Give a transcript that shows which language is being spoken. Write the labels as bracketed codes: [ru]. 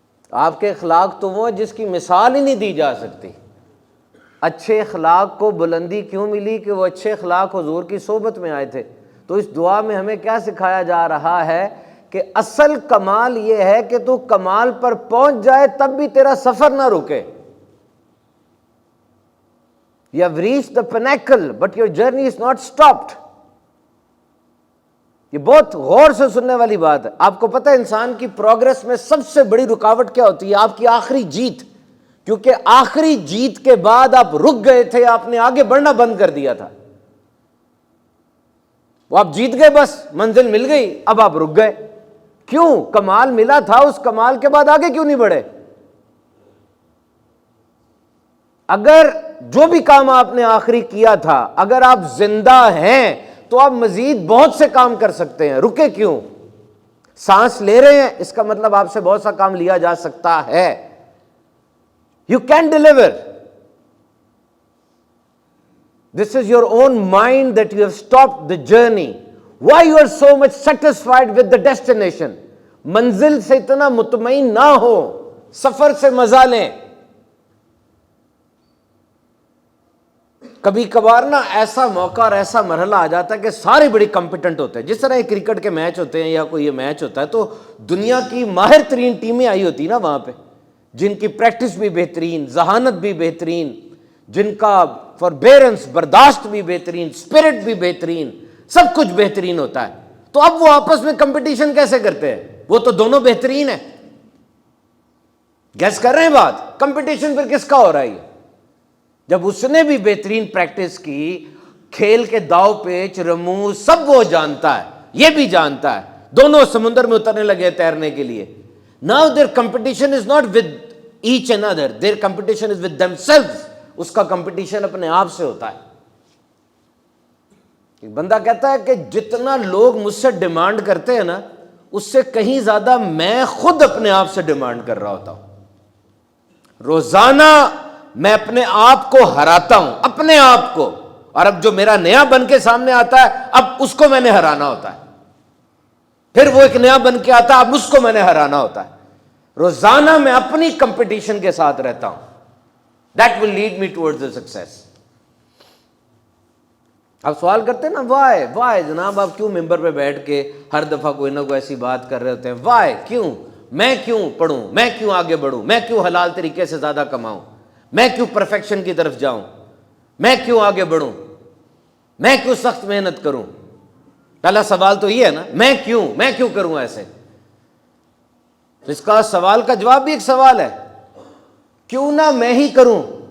[ur] آپ کے اخلاق تو وہ ہیں جس کی مثال ہی نہیں دی جا سکتی. اچھے اخلاق کو بلندی کیوں ملی؟ کہ وہ اچھے اخلاق حضور کی صحبت میں آئے تھے. تو اس دعا میں ہمیں کیا سکھایا جا رہا ہے کہ اصل کمال یہ ہے کہ تو کمال پر پہنچ جائے تب بھی تیرا سفر نہ رکے. [en] You have reached the pinnacle, but your journey is not stopped. [ur] یہ بہت غور سے سننے والی بات ہے. آپ کو پتہ ہے انسان کی پروگرس میں سب سے بڑی رکاوٹ کیا ہوتی ہے؟ آپ کی آخری جیت. کیونکہ آخری جیت کے بعد آپ رک گئے تھے، آپ نے آگے بڑھنا بند کر دیا تھا. وہ آپ جیت گئے، بس منزل مل گئی، اب آپ رک گئے. کیوں؟ کمال ملا تھا، اس کمال کے بعد آگے کیوں نہیں بڑھے؟ اگر جو بھی کام آپ نے آخری کیا تھا، اگر آپ زندہ ہیں تو آپ مزید بہت سے کام کر سکتے ہیں. رکے کیوں؟ سانس لے رہے ہیں، اس کا مطلب آپ سے بہت سا کام لیا جا سکتا ہے. [en] You can deliver. This is your own mind that you have stopped the journey. Why you are so much satisfied with the destination? [ur] منزل سے اتنا مطمئن نہ ہو، سفر سے مزہ لیں. کبھی کبھار نا ایسا موقع اور ایسا مرحلہ آ جاتا ہے کہ سارے بڑی کمپیٹنٹ ہوتے ہیں. جس طرح کرکٹ کے میچ ہوتے ہیں یا کوئی یہ میچ ہوتا ہے تو دنیا کی ماہر ترین ٹیمیں آئی ہوتی نا وہاں پہ، جن کی پریکٹس بھی بہترین، ذہانت بھی بہترین، جن کا فوربیرنس، برداشت بھی بہترین، اسپرٹ بھی بہترین، سب کچھ بہترین ہوتا ہے. تو اب وہ آپس میں کمپٹیشن کیسے کرتے ہیں؟ وہ تو دونوں بہترین ہیں. گیس کر رہے ہیں بات؟ کمپٹیشن پھر کس کا ہو رہا ہے؟ جب اس نے بھی بہترین پریکٹس کی، کھیل کے داؤ پیچ رموز سب وہ جانتا ہے، یہ بھی جانتا ہے، دونوں سمندر میں اترنے لگے تیرنے کے لیے. [en] Now their competition is not with each another, their competition is with themselves. [ur] اس کا کمپٹیشن اپنے آپ سے ہوتا ہے. ایک بندہ کہتا ہے کہ جتنا لوگ مجھ سے ڈیمانڈ کرتے ہیں نا، اس سے کہیں زیادہ میں خود اپنے آپ سے ڈیمانڈ کر رہا ہوتا ہوں. روزانہ میں اپنے آپ کو ہراتا ہوں، اپنے آپ کو. اور اب جو میرا نیا بن کے سامنے آتا ہے، اب اس کو میں نے ہرانا ہوتا ہے. پھر وہ ایک نیا بن کے آتا ہے، اب اس کو میں نے ہرانا ہوتا ہے. روزانہ میں اپنی کمپٹیشن کے ساتھ رہتا ہوں. [en] That will lead me towards the success. [ur] اب سوال کرتے ہیں نا، why جناب آپ کیوں ممبر پہ بیٹھ کے ہر دفعہ کوئی نہ کوئی ایسی بات کر رہے ہوتے ہیں؟ why؟ کیوں؟ میں کیوں پڑھوں؟ میں کیوں آگے بڑھوں؟ میں کیوں حلال طریقے سے زیادہ کماؤں؟ میں کیوں پرفیکشن کی طرف جاؤں؟ میں کیوں آگے بڑھوں؟ میں کیوں سخت محنت کروں؟ پہلا سوال تو یہ ہے نا، میں کیوں کروں ایسے؟ اس کا سوال کا جواب بھی ایک سوال ہے، کیوں نہ میں ہی کروں؟